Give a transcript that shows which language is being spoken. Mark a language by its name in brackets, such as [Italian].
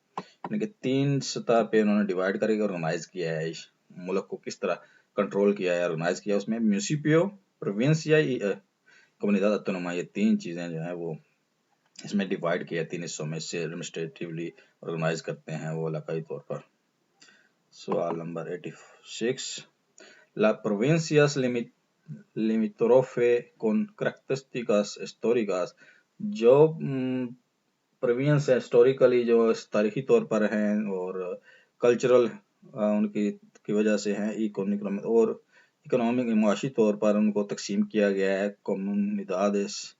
[Urdu] یعنی کہ 3 سطح پہ انہوں نے ڈیوائڈ کر کے آرگنائز کیا ہے اس ملک کو، کس طرح کنٹرول کیا ہے، آرگنائز کیا. اس میں میونسپیو، پروونسیا، کمیونیداد آٹونوما، یہ 3 چیزیں جو ہیں وہ اس میں ڈیوائڈ کیا ہے 3 حصوں میں، اس سے ایڈمنسٹریٹیولی آرگنائز کرتے ہیں وہ علاقائی طور پر. سوال number 86. [Spanish] La provincias limítrofe con características históricas. [Urdu] جو پروینس ہے ہسٹوریکلی جو تاریخی طور پر ہیں اور کلچرل ان کی وجہ سے ہیں، اور اکنامک معاشی طور پر ان کو تقسیم کیا گیا ہے comunidades.